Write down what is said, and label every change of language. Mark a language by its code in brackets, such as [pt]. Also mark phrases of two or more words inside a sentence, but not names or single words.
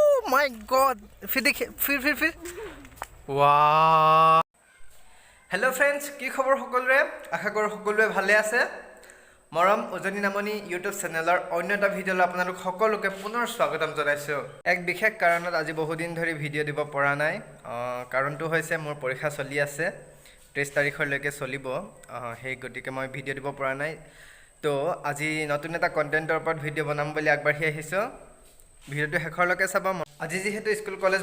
[en] my god [hi] फिर देखिए फिर वाह [en] hello friends [as] কি খবৰ সকলোৰে আশা কৰো সকলোৱে ভালে আছে মৰম উজনি নামনি ইউটিউব চেনেলৰ অন্য এটা ভিডিঅ'লৈ আপোনালোক সকলোকে পুনৰ স্বাগতম জনাইছো এক বিশেষ কাৰণত আজি বহু দিন ধৰি ভিডিঅ' দিব পৰা নাই কাৰণটো হৈছে মোৰ পৰীক্ষা চলি আছে 30 তাৰিখলৈকে চলিব সেই গতিকে মই ভিডিঅ' দিব পৰা নাই তো আজি নতুন এটা কন্টেন্টৰ ওপৰত ভিডিঅ' বনাম বুলি আগবাঢ়ি আহিছো ভিডিঅ'টো শেষৰলৈকে চাব আজি যেহেতু [en] school college